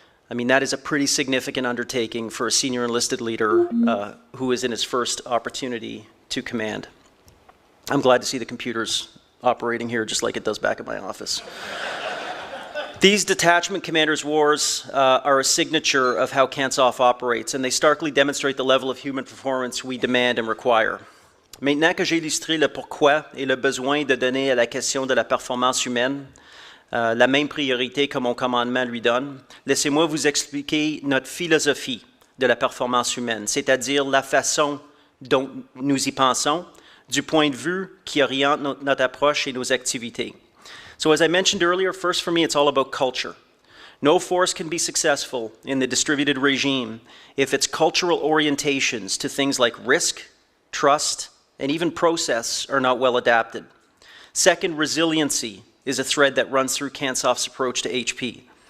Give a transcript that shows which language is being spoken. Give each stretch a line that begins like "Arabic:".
English: I mean, that is a pretty significant undertaking for a senior enlisted leader who is in his first opportunity to command. I'm glad to see the computers operating here just like it does back at my office. These detachment commanders' wars are a signature of how CANSOF operates, and they starkly demonstrate the level of human performance we demand and require.
French: Maintenant que j'ai illustré le pourquoi et le besoin de donner à la question de la performance humaine la même priorité que mon commandement lui donne, laissez-moi vous expliquer notre philosophie de la performance humaine, c'est-à-dire la façon dont nous y pensons, du point de vue qui oriente notre approche et nos activités.
English: So as I mentioned earlier, first for me it's all about culture. No force can be successful in the distributed regime if its cultural orientations to things like risk, trust, and even process are not well adapted. Second, resiliency is a thread that runs through CANSOF's approach to HP.